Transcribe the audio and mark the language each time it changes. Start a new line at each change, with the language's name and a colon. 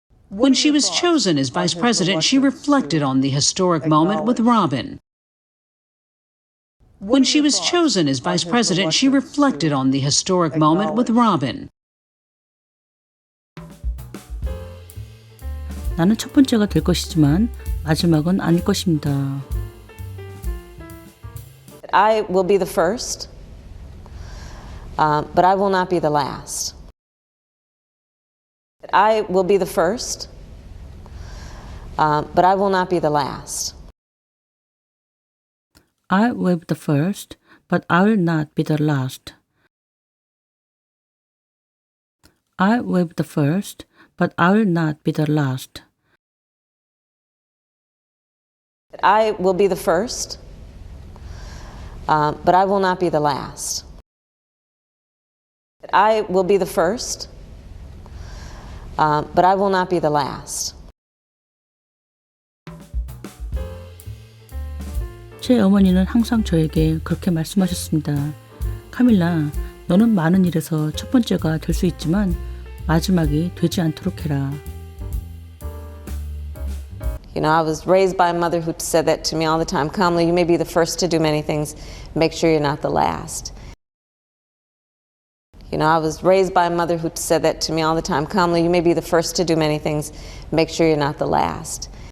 English: When she was chosen as vice president, she reflected on the historic moment with Robin. When she was chosen as vice president, she reflected on the historic moment with Robin.
Korean: 나는 첫 번째가 될 것이지만 마지막은 아닐 것입니다.
English: I will be the first, but I will not be the last. I will be the first, but I will not be the last. I will be the first, but I will not be the last. I will be the first, but I will not be the last. I will be the first, but I will not be the last. I will be the first, but I will not be the last.
Korean: 제 어머니는 항상 저에게 그렇게 말씀하셨습니다. 카밀라, 너는 많은 일에서 첫 번째가 될 수 있지만 마지막이 되지 않도록 해라.
English: You know, I was raised by a mother who said that to me all the time. Kamala, you may be the first to do many things. Make sure you're not the last. You know, I was raised by a mother who said that to me all the time, Kamala, you may be the first to do many things, make sure you're not the last.